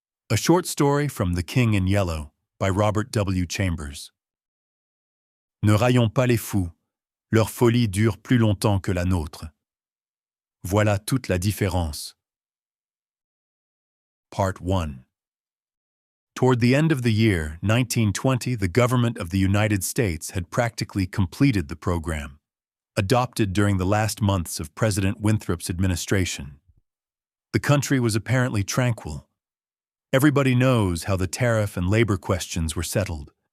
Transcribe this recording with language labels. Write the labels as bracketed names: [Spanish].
[English] A short story from The King in Yellow by Robert W. Chambers. [French] Ne raillons pas les fous, leur folie dure plus longtemps que la nôtre. Voilà toute la différence. [English] Part 1. Toward the end of the year 1920, the government of the United States had practically completed the program, adopted during the last months of President Winthrop's administration. The country was apparently tranquil. Everybody knows how the tariff and labor questions were settled.